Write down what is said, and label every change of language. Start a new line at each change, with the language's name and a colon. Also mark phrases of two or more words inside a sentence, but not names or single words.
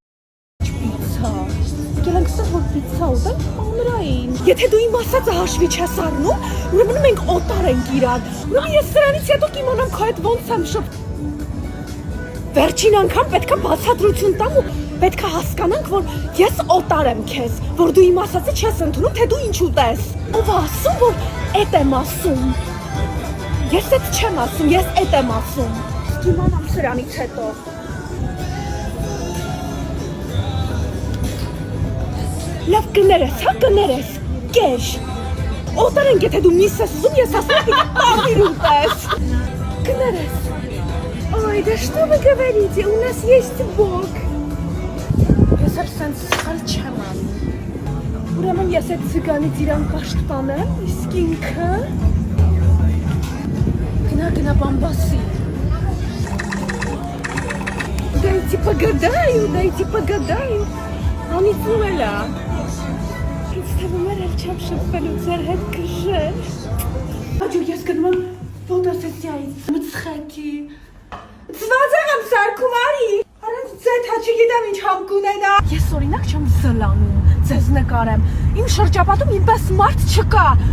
Armenian: Գելանք սա որ պիցա ուտենք հանրային։ Եթե դու իմ ասածը հաշվի չես առնում, ուրեմն մենք օտար ենք իրար։ Ուրեմն ես սրանից հետո կիմանամ քո հետ ոնց եմ շփ։ Վերջին անգամ պետքա բացատրություն տամ ու պետքա հասկանանք, որ ես օտար եմ քեզ, որ դու իմ ասածը չես ընդունում, թե դու ինչ ուտես։ Ով ասում, որ էդ եմ ասում։ Ես էդ չեմ ասում, ես էդ եմ ասում։ Կիմանամ սրանից հետո։ Լավ կներես, հա կներես, կեր։ Օտար ենք, եթե դու միս ես ուզում, ես ասում եմ պարդիր ուտես։ Կներես։
Russian: Ой, да что вы говорите, у нас есть Бог։
Armenian: Ես էլ սենց սխալ չեմ անում։ Ուրեմն ես այդ ցիգանից իրան կաշտպանեմ, իսկ ինքը գնա բամբասի։
Russian: Дайте погадаю,
Armenian: անիծում էլ է։ Ինձ թվում էր էլ չեմ շփվելու ձեր հետ կժեր։ Աջո ես գնում եմ ֆոտոսեսիայից, մծխեքի։ Ծված եմ սարքում արի։ Առանց ձեթ հաչի գիտեմ ինչ համ կունենա։ Ես օրինակ չեմ զլանում, ձեզ նկարեմ։ Իմ շրջապատում ինպես մարդ չկա։